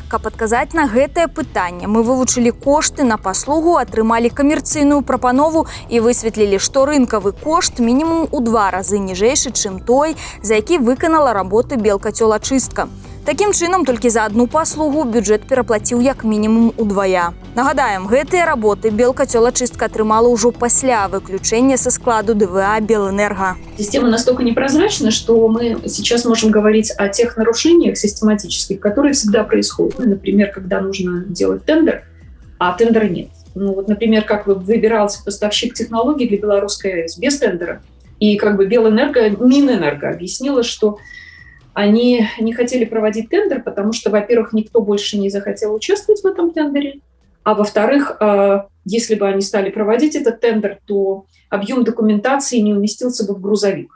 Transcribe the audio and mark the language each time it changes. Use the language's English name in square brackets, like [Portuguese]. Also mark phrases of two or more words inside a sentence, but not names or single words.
[Belarusian] Каб адказаць на гэтае пытанне, мы вывучылі кошты на паслугу, атрымалі камерцыйную прапанову і высветлілі, што рынкавы кошт мінімум у 2 разы ніжэйшы, чым той, за які выканала работы белкацёлачыстка. Такім чынам, толькі за одну паслугу бюджэт пераплаціў як мінімум удвая. Нагадаем, гэтыя работы белкацёлачыстка атрымала ўжо пасля выключэння са складу ДВА Белэнерга. [Russian] Система настолько непрозрачна, что мы сейчас можем говорить о тех нарушениях систематических, которые всегда происходят. Например, когда нужно делать тендер, а тендера нет. Ну вот, например, как выбирался поставщик технологий для Белорусской АЭС без тендера. И как бы Белэнерго, Минэнерго объяснила, что они не хотели проводить тендер, потому что, во-первых, никто больше не захотел участвовать в этом тендере, а во-вторых, если бы они стали проводить этот тендер, то объем документации не уместился бы в грузовик.